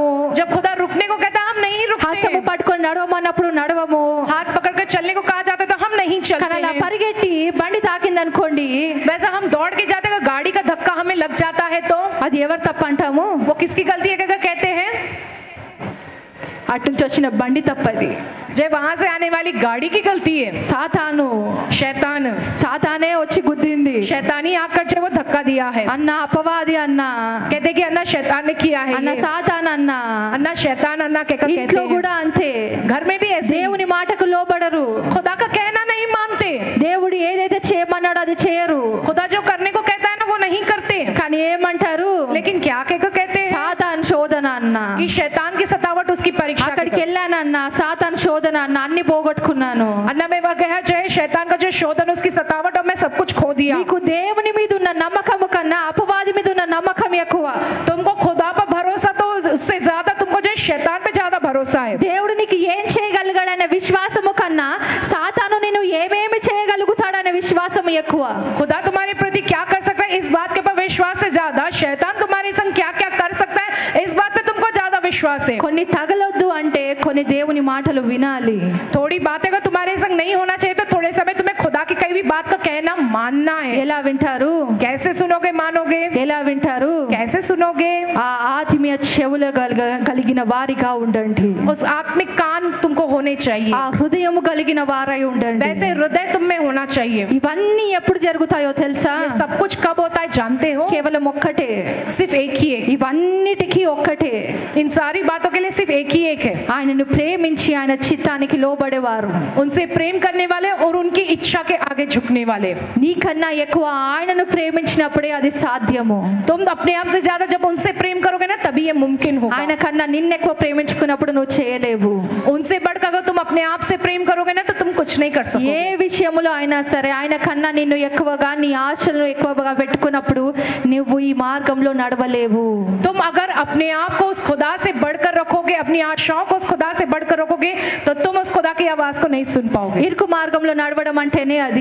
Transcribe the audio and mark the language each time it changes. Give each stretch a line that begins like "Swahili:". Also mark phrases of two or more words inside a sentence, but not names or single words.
Hindi: जब खुदा रुकने को कहता है हम नहीं रुकते
Telugu: హస్తము
Hindi: हैं।
Telugu: పట్టుకొని నడవమన్నప్పుడు నడవము.
Hindi: हाथ पकड़ कर चलने को कहा जाता है तो हम नहीं
Telugu: కానీ
Hindi: चलते
Telugu: అలా
Hindi: हैं।
Telugu: పరిగెట్టి బండి తాకింది అనుకోండి,
Hindi: वैसा हम दौड़ के जाते हैं, अगर गाड़ी का धक्का हमें लग जाता है तो
Telugu: అది ఎవరు తప్పు అంటాము?
Hindi: वो किसकी गलती है अगर कहते हैं?
Telugu: అటు నుంచి వచ్చిన బండి తప్పది,
Hindi: जब वहां से आने वाली गाड़ी की गलती है।
Telugu: సాతాను సాతానే వచ్చి గుద్దింది.
Hindi: शैतानी आकर जो वो धक्का दिया है।
Telugu: అన్న అపవాది అన్న,
Hindi: कहते कि अन्ना शैतान ने किया है
Telugu: అన్న
Hindi: ये।
Telugu: సాతాన్ అన్న.
Hindi: अन्ना शैतान अन्ना कहकर कहते
Telugu: ఇంట్లో
Hindi: हैं।
Telugu: కూడా అంతే,
Hindi: घर में भी ऐसे ही।
Telugu: దేవుని మాటకు లోబడరు.
Hindi: खुदा का कहना नहीं मानते।
Telugu: దేవుడు ఏదైతే చేయమన్నాడో అది చేయరు,
Hindi: खुदा जो करने को कहता है ना वो नहीं करते।
Telugu: కానీ ఏమంటారు?
Hindi: लेकिन क्या कहकर कहते हैं
Telugu: సాతాన్ శోధన అన్న.
Hindi: कि शैतान की सतावट उसकी परीक्षा
Telugu: అక్కడికి
Hindi: कहकर।
Telugu: వెళ్ళానన్న, సాతాన్ శోధన అన్న, అన్ని పోగొట్టుకున్నాను.
Hindi: अन्ना में वह गया जो है शैतान का जो शोधन उसकी सतावट और मैं सब कुछ खो दिया।
Telugu: నీకు దేవుని మీద ఉన్న నమ్మకము కన్నా అపవాది మీద ఉన్న నమ్మకం ఎక్కువ.
Hindi: तुमको खुदा पर भरोसा तो उससे ज्यादा तुमको जो है शैतान पे ज्यादा भरोसा है।
Telugu: దేవుడు నీకు ఏం చేయగలిగాడనే విశ్వాసము కన్నా సాతాను నిన్ను ఏమేమి చేయగలుగుతాడనే విశ్వాసము ఎక్కువ.
Hindi: खुदा तुम्हारे प्रति क्या कर सकता है इस बात के पर विश्वास से ज्यादा शैतान तुम्हारे संग क्या क्या कर सकता है इस बात पे तुमको ज्यादा विश्वास है।
Telugu: కొన్ని తగలొద్దు అంటే కొన్ని దేవుని మాటలు వినాలి.
Hindi: थोड़ी बातें अगर तुम्हारे संग नहीं होना चाहिए तो थोड़े समय तुम्हें खुदा की कई भी बात का कहना मानना है।
Telugu: ఎలా వింటారు?
Hindi: कैसे सुनोगे मानोगे?
Telugu: ఎలా వింటారు?
Hindi: कैसे सुनोगे?
Telugu: ఆ ఆత్మీయ చెవులు కలిగిన వారిగా ఉండండి.
Hindi: उस आत्मिक कान तुमको होने चाहिए।
Telugu: ఆ హృదయము కలిగిన వారై ఉండండి.
Hindi: वैसे हृदय तुम में होना चाहिए।
Telugu: ఇవన్నీ ఎప్పుడు జరుగుతాయో తెలుసా?
Hindi: ये सब कुछ कब होता है जानते हो?
Telugu: కేవలం ఒక్కటే,
Hindi: सिर्फ एक ही एक।
Telugu: ఇవన్నిటికీ ఒక్కటే,
Hindi: इन सारी बातों के लिए सिर्फ एक ही एक है।
Telugu: ఆయనను ప్రేమించి ఆయన చిత్తానికి లోబడేవారు,
Hindi: उनसे प्रेम करने वाले और उनकी इच्छा के आगे झुकने वाले।
Telugu: నీకన్నా ఎక్కువ ఆయనను ప్రేమించినప్పుడే అది సాధ్యము.
Hindi: तुम अपने आप से ज्यादा जब उनसे प्रेम करोगे ना तभी ये मुमकिन होगा।
Telugu: ఆయన కన్నా నిన్ను ఎక్కువ ప్రేమించుకున్నప్పుడు నువ్వు చేయలేవు.
Hindi: उनसे बढ़कर अगर तुम अपने आप से प्रेम करोगे ना तो तुम कुछ नहीं कर सकोगे।
Telugu: ఏ విషయంలో అయినా సరే ఆయన కన్నా నిన్ను ఎక్కువగా, నీ ఆశలను ఎక్కువగా పెట్టుకున్నప్పుడు నువ్వు ఈ మార్గంలో నడవలేవు.
Hindi: तुम अगर अपने आप को उस खुदा से बढ़कर रखोगे, अपनी आशाओं को उस खुदा से बढ़कर रखोगे तो तुम उस खुदा की आवाज को नहीं सुन पाओगे।
Telugu: ఇరుకు మార్గంలో నడవడం అంటేనే అది.